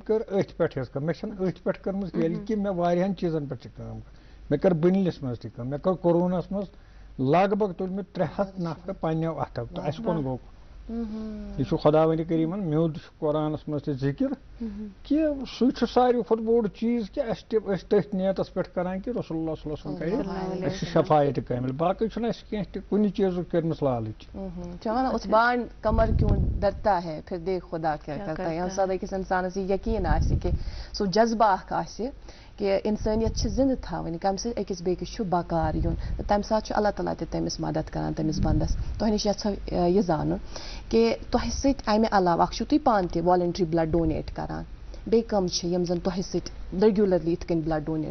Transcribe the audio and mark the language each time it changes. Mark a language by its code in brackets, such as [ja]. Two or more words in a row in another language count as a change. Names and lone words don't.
[ks] کٔر أتھۍ پٮ۪ٹھ حظ کٲم مےٚ چھَنہٕ أتھۍ پٮ۪ٹھ کٔرمٕژ ییٚلہِ کہِ مےٚ واریاہن چیٖزن پٮ۪ٹھ چھِ کٲم مےٚ کٔر بٕنلِس منٛز تہِ کٲم مےٚ کٔر کوروناہس منٛز لگ بگ تُلۍ مےٚ 300 نفر پننیو اتھو تہٕ اَسہِ کُن گوٚو یہِ چھُ خۄداوندِ کریٖمن میوٗد چھُ قرآنس منٛز تہِ ذِکر کہِ سُے چھُ ساروی کھۄتہٕ بوٚڑ چیٖز کہِ اَسہِ تہِ ٲسۍ تٔتھۍ نیتس پٮ۪ٹھ کران کہِ [ar] رسول اللہ صلی اللہ علیہ وسلم [ks] کرِ اَسہِ چھِ شفایت کامل باقٕے چھُنہٕ اَسہِ کینٛہہ تہِ کُنہِ چیٖزُک کٔرمٕژ لالٕچ [ur] چاہنا اس بانڈ کمر کیوں ڈرتا ہے پھر دیکھ خدا کیا کرتا ہے [ks] ییٚمہِ ساتہٕ أکِس انسانس یہِ یقیٖن آسہِ کہِ سُہ جذبہٕ اکھ آسہِ کہِ اِنسٲنیت چھِ زِندٕ تھاوٕنۍ کمہِ سۭتۍ أکِس بیٚکِس چھُ بکار یُن تہٕ تمہِ ساتہٕ چھُ اللہ تعالیٰ تہِ تٔمِس مدد کران تٔمِس بنٛدس تۄہہِ نِش یژھو یہِ زانُن کہِ تۄہہِ سۭتۍ امہِ علاوٕ اکھ چھُو تُہۍ پانہٕ تہِ [en] voluntary blood donate [ks] کران بیٚیہِ کم چھِ یِم زن تۄہہِ سۭتۍ ریگیولرلی یِتھ کٔنۍ [en] blood donate